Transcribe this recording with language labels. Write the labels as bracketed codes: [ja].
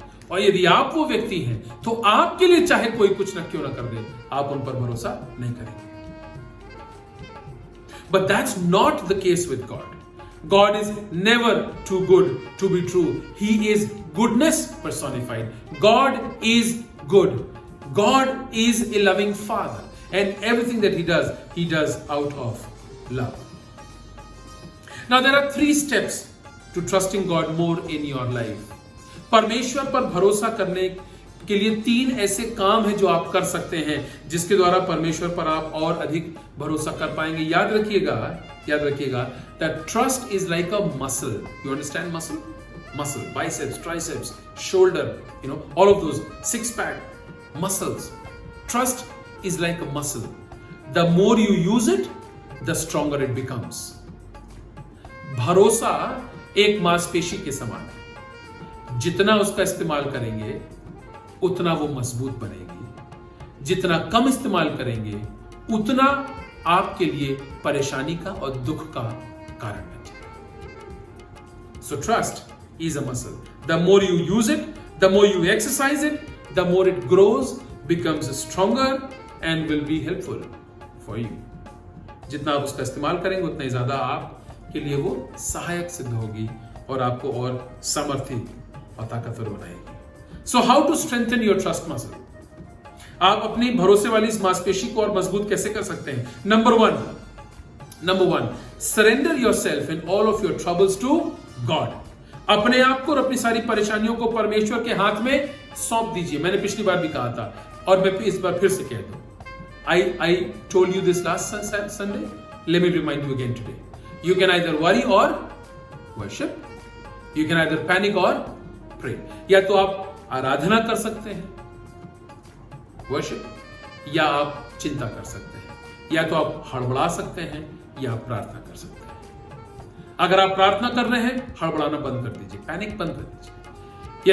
[hi] और यदि आप वो व्यक्ति हैं, तो आपके लिए चाहे कोई कुछ न क्यों ना कर दे, आप उन पर भरोसा नहीं करेंगे. [en] But that's not the case with God. God is never too good to be true. He is goodness personified. God is good. God is a loving Father. And everything that He does out of love. Now there are 3 steps to trusting God more in your life. [hi] परमेश्वर पर भरोसा करने के लिए 3 ऐसे काम हैं जो आप कर सकते हैं, जिसके द्वारा परमेश्वर पर आप और अधिक भरोसा कर पाएंगे. याद रखिएगा [en] that trust is like a muscle. You understand muscle? Muscle, biceps, triceps, shoulder, all of those 6-pack muscles. Trust is like a muscle. The more you use it, the stronger it becomes. [hi] भरोसा एक मांसपेशी के समान है. जितना उसका इस्तेमाल करेंगे, उतना वो मजबूत बनेगी. जितना कम इस्तेमाल करेंगे, उतना आपके लिए परेशानी का और दुख का कारण बन जाएगा. [en] So trust is a muscle. The more you use it, The more you exercise it, the more it grows, becomes stronger and will be helpful for you. [hi] जितना आप उसका इस्तेमाल करेंगे उतना ही ज्यादा आपके लिए वो सहायक सिद्ध होगी और आपको और सामर्थ्य और ताकतवर बनाएगी। [en] So how to strengthen your trust muscle? [hi] आप अपनी भरोसे वाली इस मांसपेशी को और मजबूत कैसे कर सकते हैं? [en] Number one, surrender yourself in all of your troubles to God. [hi] अपने आप को और अपनी सारी परेशानियों को परमेश्वर के हाथ में सौंप दीजिए। मैंने पिछली बार भी कहा था और मैं इस बार फिर से कह दूं। [en] I told you this last Sunday. Let me remind you again today. You can either worry or worship. You can either panic or pray. [hi] या तो आप आराधना कर सकते हैं, worship, या आप चिंता कर सकते हैं, या तो आप हड़बड़ा सकते हैं, या आप प्रार्थना कर सकते हैं। अगर आप प्रार्थना कर रहे हैं, हड़बड़ाना बंद कर दीजिए, पैनिक बंद कर दीजिए।